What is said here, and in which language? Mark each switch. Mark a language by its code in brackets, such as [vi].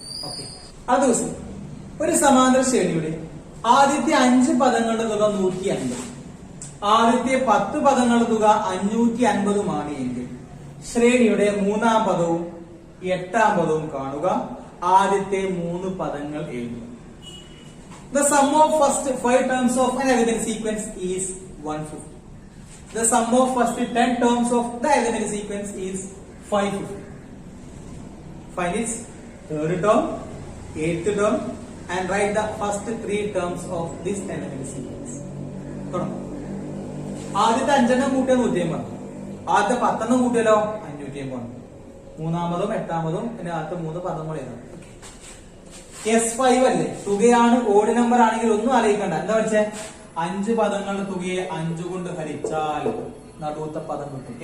[ml] Okay, അത് ദിവസം ഒരു സമാന്തര ശ്രേണിയുടെ ആദ്യത്തെ 5 പദങ്ങളുടെ തുക 150, ആദ്യത്തെ 10 പദങ്ങളുടെ തുക 550 എങ്കിൽ ശ്രേണിയുടെ 3ാം പദവും 8ാം പദവും കാണുക. ആദ്യത്തെ 3 പദങ്ങൾ എഴുതുക. [en] The sum of first 5 terms of an arithmetic sequence is 150. The sum of first 10 terms of the arithmetic sequence is 550. Find its third term, 8th term, and write the first 3 terms of this arithmetic sequence. [ml] ആദ്യത്തെ 5 കൂട്ടിയാൽ 150, ആദ്യത്തെ 10 കൂട്ടിയാലോ 550. 3ാമതും 8ാമതും പിന്നെ ആദ്യത്തെ 3 പദങ്ങൾ എഴുതണം. S5 അല്ലേ, തുകയാണ്. Odd number ആണെങ്കിൽ ഒന്നും ആലോചിക്കണ്ട. എന്താ വെച്ചേ, 5 പദങ്ങളുടെ തുകയെ 5 കൊണ്ട് ഹരിച്ചാൽ നടുവത്തെ പദം കിട്ടും.